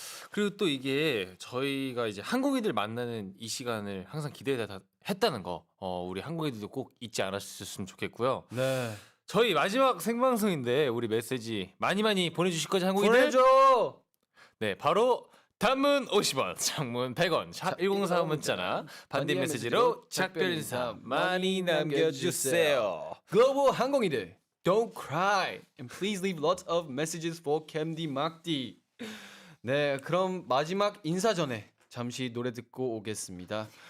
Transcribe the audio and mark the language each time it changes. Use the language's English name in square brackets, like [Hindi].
[Korean] 그리고 또 이게 저희가 이제 항공이들 만나는 이 시간을 항상 기대했다는 거, 우리 항공이들도 꼭 잊지 않으셨으면 좋겠고요. 네. 저희 마지막 생방송인데 우리 메시지 많이 보내주실 거죠, 항공이들? 보내줘. 네, 바로 단문 50원, 장문 100원, 샵 104 문자나 반대 메시지로 작별 인사 많이 남겨주세요. 글로벌 항공이들, [English] don't cry and please leave lots of messages for Camdy 막디. [Korean] 네, 그럼 마지막 인사 전에 잠시 노래 듣고 오겠습니다.